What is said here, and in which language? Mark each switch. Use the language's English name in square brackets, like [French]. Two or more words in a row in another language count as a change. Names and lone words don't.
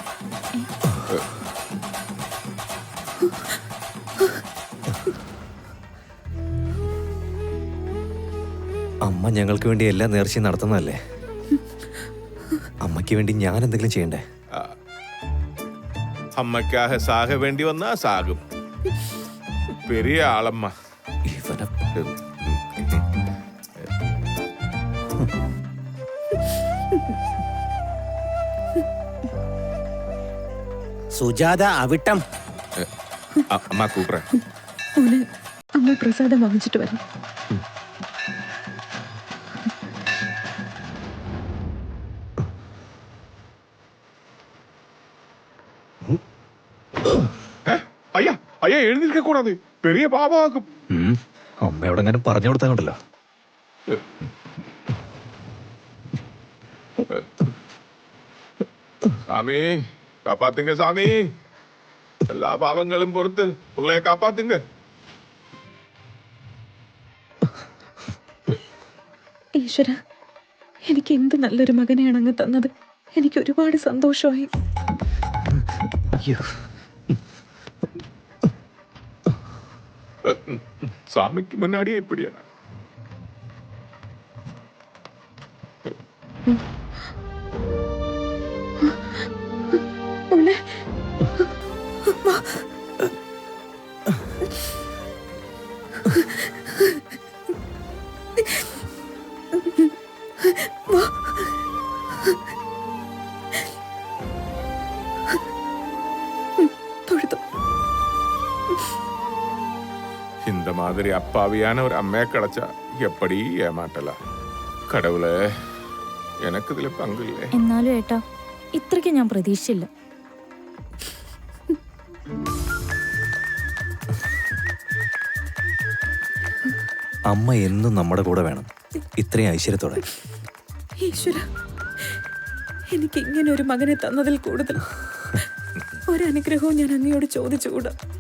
[Malayalam] അമ്മ ഞങ്ങൾക്ക് വേണ്ടി എല്ലാ നേർച്ചയും നടത്തുന്നതല്ലേ? അമ്മയ്ക്ക് വേണ്ടി ഞാൻ എന്തെങ്കിലും ചെയ്യണ്ടേ? [Tamil] അമ്മക്കാக சாக வேண்டி வந்தா சாகும். பெரிய ஆளம்மா. [Malayalam] ഇവനെ സുജാത അവിട്ടം. അമ്മ കൂപ്പറ. മോനെ, അമ്മ പ്രസാദം വാങ്ങിച്ചിട്ട് വരാം. [Tamil] ஐயா ஐயா எழுந்திருக்க கூடாது, பெரிய பாபாக்கும். [Malayalam] അമ്മയോട് അങ്ങനെ പറഞ്ഞു കൊടുത്താണ്ടല്ലോ. [Tamil] சாமி காப்பாத்துங்க சாமி, எல்லா பாவங்களும் பொறுத்து உங்களை காப்பாத்துங்க. [Malayalam] ഈശ്വര, എനിക്ക് എന്ത് നല്ലൊരു മകനെയാണ് അങ്ങ് തന്നത്. എനിക്ക് ഒരുപാട് സന്തോഷമായി. [Tamil] சாமிக்கு முன்னாடியே இப்படியா? [Malayalam] മോനെ, വാ. വാ. തൊഴുതു. [Tamil] இந்த மாதிரி அப்பாவியான ஒரு அம்மையை கிடைச்சா எப்படி ஏமாட்டலாம். கடவுளே, எனக்கு இதுல பங்கு இல்லை. [Malayalam] എന്നാലും ഏട്ടാ, ഇത്രയ്ക്ക് ഞാൻ പ്രതീക്ഷിച്ചില്ല. അമ്മ എന്നും നമ്മുടെ കൂടെ വേണം, ഇത്രയും ഐശ്വര്യത്തോടെ. ഈശ്വര, എനിക്ക് ഇങ്ങനെ ഒരു മകനെ തന്നതിൽ കൂടുതൽ ഒരനുഗ്രഹവും ഞാൻ അങ്ങയോട് ചോദിച്ചുകൂടാ.